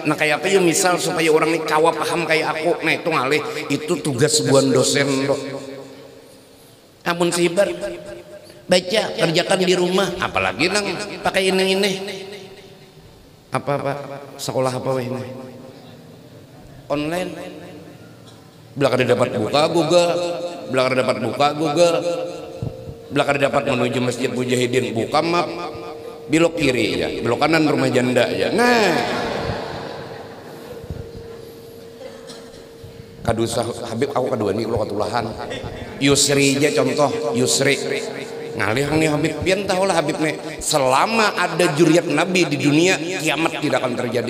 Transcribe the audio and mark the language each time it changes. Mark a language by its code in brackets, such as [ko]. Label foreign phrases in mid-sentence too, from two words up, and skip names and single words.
[bjn] Nah kayak apa ya misal supaya orang ini kawa paham kayak aku, nah itu ngalih, itu tugas sebuah dosen toh. Ampun sibar baca kerjakan di rumah, apalagi nang pakai ini apa sekolah apa weh ini online belakang dapat buka Google, belakang dapat buka Google, belakang dapat menuju Masjid Mujahidin buka map, belok kiri ya, belok kanan rumah janda ya. Nah kadusah Habib aku kedua nih kalau ketulahan Yusri aja contoh Yusri ngalih nih Habib pian tahu lah Habib nih selama ada juriat Nabi di dunia kiamat tidak akan terjadi.